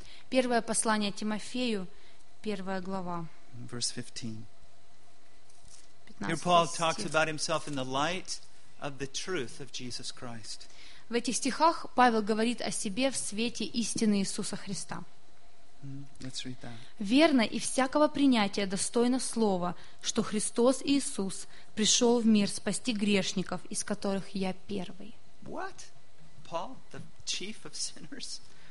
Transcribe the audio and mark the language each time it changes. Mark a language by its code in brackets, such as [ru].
[ru] Первое послание Тимофею, первая глава. [en] Verse 15. Here Paul talks about himself in the light of the truth of Jesus Christ. [ru] В этих стихах Павел говорит о себе в свете истины Иисуса Христа. [en] Let's read that. [ru] Верно и всякого принятия достойно слова, что Христос Иисус пришел в мир спасти грешников, из которых я первый. [en] What? Paul, the chief of sinners?